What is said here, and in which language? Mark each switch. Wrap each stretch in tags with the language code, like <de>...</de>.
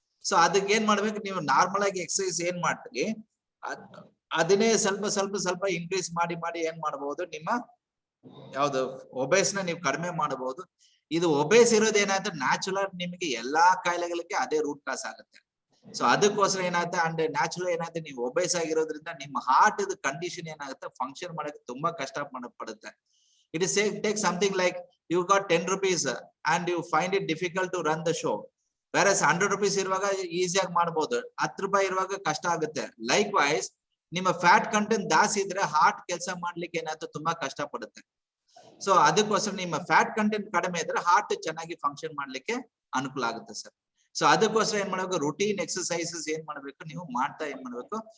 <kn>So ಅದಕ್ಕೆ ಏನ್ ಮಾಡ್ಬೇಕು, ನೀವು ನಾರ್ಮಲ್ ಆಗಿ ಎಕ್ಸರ್ಸೈಸ್ ಏನ್ ಮಾಡ್ತೀರಿ ಅದನ್ನೇ ಸ್ವಲ್ಪ ಇನ್ಕ್ರೀಸ್ ಮಾಡಿ ಏನ್ ಮಾಡಬಹುದು, ನಿಮ್ಮ ಯಾವ್ದು ಒಬೇಸ್ ನ ನೀವು ಕಡಿಮೆ ಮಾಡಬಹುದು. ಇದು ಒಬೇಸ್ ಇರೋದು ಏನಾಗುತ್ತೆ, ನ್ಯಾಚುರಲ್ ನಿಮಗೆ ಎಲ್ಲಾ ಕಾಯಿಲೆಗಳಿಗೆ ಅದೇ ರೂಟ್ ಕಾಸ್ ಆಗುತ್ತೆ. ಸೊ ಅದಕ್ಕೋಸ್ಕರ ಏನಾಗುತ್ತೆ, ಅಂಡ್ ನ್ಯಾಚುರಲ್ ಏನಾಗುತ್ತೆ, ನೀವು ಒಬೇಸ್ ಆಗಿರೋದ್ರಿಂದ ನಿಮ್ಮ ಹಾರ್ಟ್ ಕಂಡೀಷನ್ ಏನಾಗುತ್ತೆ, ಫಂಕ್ಷನ್ ಮಾಡಕ್ಕೆ ತುಂಬಾ ಕಷ್ಟ ಪಡುತ್ತೆ.</kn> <en>It is take something like you got 10 rupees and you find it difficult to run the show, whereas 100 rupees</en> <kn>ಇರುವಾಗ ಈಸಿಯಾಗಿ ಮಾಡಬಹುದು, 10 ರೂಪಾಯಿ ಇರುವಾಗ ಕಷ್ಟ ಆಗುತ್ತೆ. ಲೈಕ್ ವೈಸ್ ನಿಮ್ಮ ಫ್ಯಾಟ್ ಕಂಟೆಂಟ್ ಜಾಸ್ತಿ ಇದ್ರೆ ಹಾರ್ಟ್ ಕೆಲಸ ಮಾಡ್ಲಿಕ್ಕೆ ಏನಾಗುತ್ತೆ, ತುಂಬಾ ಕಷ್ಟ ಪಡುತ್ತೆ. ಸೊ ಅದಕ್ಕೋಸ್ಕರ ನಿಮ್ಮ ಫ್ಯಾಟ್ ಕಂಟೆಂಟ್ ಕಡಿಮೆ ಇದ್ರೆ ಹಾರ್ಟ್ ಚೆನ್ನಾಗಿ ಫಂಕ್ಷನ್ ಮಾಡ್ಲಿಕ್ಕೆ ಅನುಕೂಲ ಆಗುತ್ತೆ ಸರ್. ಸೊ ಅದಕ್ಕೋಸ್ಕರ ಏನ್ ಮಾಡ್ಬೇಕು, ರುಟೀನ್ ಎಕ್ಸರ್ಸೈಸಸ್ ಏನ್ ಮಾಡ್ಬೇಕು, ನೀವು ಮಾಡ್ತಾ ಏನ್ ಮಾಡ್ಬೇಕು.</kn>